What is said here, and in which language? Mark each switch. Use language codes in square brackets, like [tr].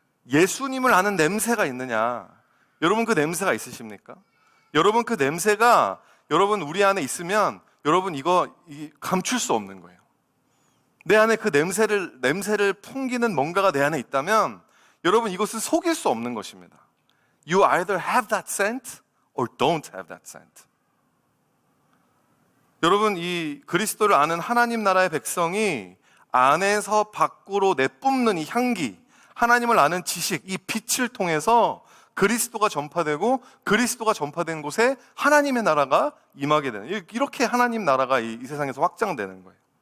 [ko] 예수님을 아는 냄새가 있느냐? 여러분 그 냄새가 있으십니까? 여러분 그 냄새가 여러분 우리 안에 있으면 여러분 이거 감출 수 없는 거예요. 내 안에 그 냄새를 풍기는 뭔가가 내 안에 있다면 여러분 이것은 속일 수 없는 것입니다. [en] You either have that scent or don't have that scent. [ko] 여러분, 이 그리스도를 아는 하나님 나라의 백성이 안에서 밖으로 내뿜는 이 향기, 하나님을 아는 지식, 이 빛을 통해서 그리스도가 전파되고 그리스도가 전파된 곳에 하나님의 나라가 임하게 되는, 이렇게 하나님 나라가 이 세상에서 확장되는 거예요.